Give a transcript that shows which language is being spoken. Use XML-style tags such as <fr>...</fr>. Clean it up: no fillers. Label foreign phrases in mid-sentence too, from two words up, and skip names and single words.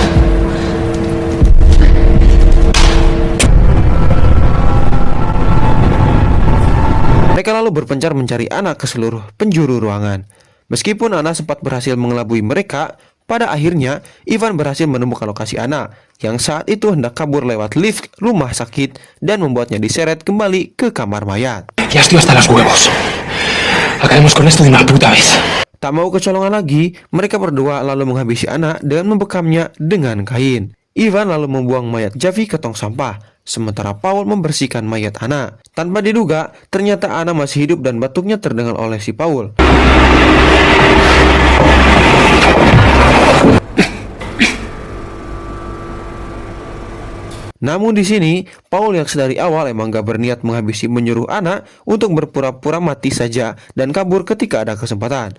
<id>Mereka lalu berpencar mencari Ana ke seluruh penjuru ruangan. Meskipun Ana sempat berhasil mengelabui mereka, pada akhirnya Ivan berhasil menemukan lokasi Ana yang saat itu hendak kabur lewat lift rumah sakit dan membuatnya diseret kembali ke kamar mayat.</id> <es>Ya estoy hasta los huevos. Acabemos con esto de una puta vez.</es> <id>Tak mau kecolongan lagi, mereka berdua lalu menghabisi Ana dengan membekamnya dengan kain. Ivan lalu membuang mayat Javi ke tong sampah, sementara Paul membersihkan mayat Ana. Tanpa diduga, ternyata Ana masih hidup dan batuknya terdengar oleh si Paul. Namun di sini, Paul yang sedari awal emang gak berniat menghabisi menyuruh Ana untuk berpura-pura mati saja dan kabur ketika ada kesempatan.</id>